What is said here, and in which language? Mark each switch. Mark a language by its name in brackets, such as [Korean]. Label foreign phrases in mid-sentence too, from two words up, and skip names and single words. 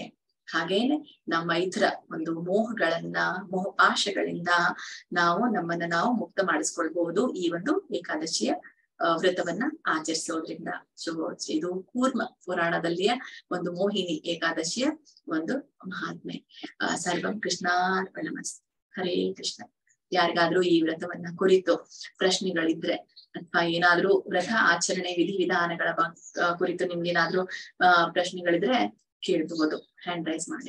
[Kannada] ಹಾಗೇನೆ ನಮ್ಮ ಇತರ ಒಂದು ಮೋಹಪಾಶಗಳಿಂದ ನಮ್ಮನ್ನ ನಾವು ಮುಕ್ತ ಮಾಡಿಸ್ಕೊಳ್ಬಹುದು ಈ ಒಂದು ಏಕಾದಶಿಯ ವ್ರತವನ್ನ ಆಚರಿಸೋದ್ರಿಂದ. ಸೊ ಇದು ಕೂರ್ಮ ಪುರಾಣದಲ್ಲಿಯ ಒಂದು ಮೋಹಿನಿ ಏಕಾದಶಿಯ ಒಂದು ಮಹಾತ್ಮೆ. [Sanskrit] ಸರ್ವಂ ಕೃಷ್ಣಾರ್ಪಣಮಸ್ತು. ಹರೇ ಕೃಷ್ಣ. [Kannada] ಯಾರಿಗಾದ್ರೂ ಈ ವ್ರತವನ್ನ ಕುರಿತು ಪ್ರಶ್ನೆಗಳಿದ್ರೆ ಅಥವಾ ಏನಾದ್ರೂ ವ್ರತ ಆಚರಣೆ ವಿಧಿವಿಧಾನಗಳ ಕುರಿತು ನಿಮ್ಗೇನಾದ್ರೂ ಪ್ರಶ್ನೆಗಳಿದ್ರೆ ಕೇಳ್ಬಹುದು, [English] hand raise [Kannada] ಮಾಡಿ.